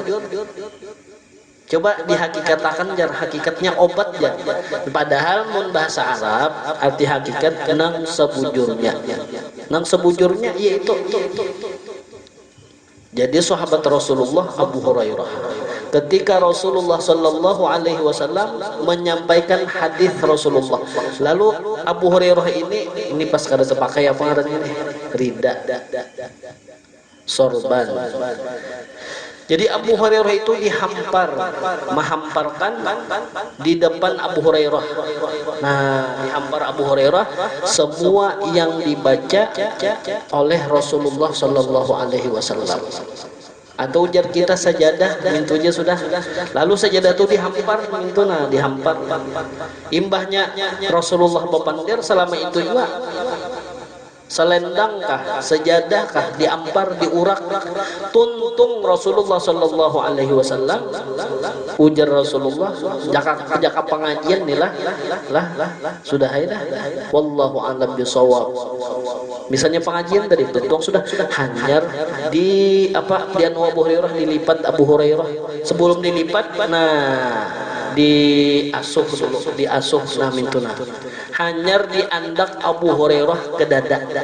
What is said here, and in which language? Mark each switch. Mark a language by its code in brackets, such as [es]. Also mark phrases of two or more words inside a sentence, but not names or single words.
[bjn] Coba dihakikatakan jar, hakikatnya obat ya. Padahal mun bahasa Arab arti hakikat nang sebujurnya. Nang sebujurnya yaitu. Jadi sahabat Rasulullah Abu Hurairah, ketika Rasulullah [ar] صلى الله عليه وسلم [bjn] menyampaikan hadis Rasulullah, lalu Abu Hurairah ini pas kada terpakai apa ngarannya ini? Rida, sorban. Jadi Abu Hurairah itu menghamparkan di depan Abu Hurairah. Nah, dihampar Abu Hurairah semua yang dibaca oleh Rasulullah [ar] صلى الله عليه وسلم. [bjn] Atau ujar kita sajadah mintunya sudah. Lalu sajadah itu dihampar mintuna, dihampar. Imbahnya Rasulullah bepandir selama itu juga. Selendangkah, sejadahkah, diampar, diurak, tuntung Rasulullah [ar] صلى الله عليه وسلم. [bjn] Ujar Rasulullah, jaka pengajian nih lah, sudah dah. [ar] والله أعلم بالصواب. [bjn] Misalnya pengajian tadi tuntung sudah hanyar di Abu Hurairah dilipat Abu Hurairah. Sebelum dilipat, diasuh dulu, nah mintuna. Hanyar diandak Abu Hurairah ke dada.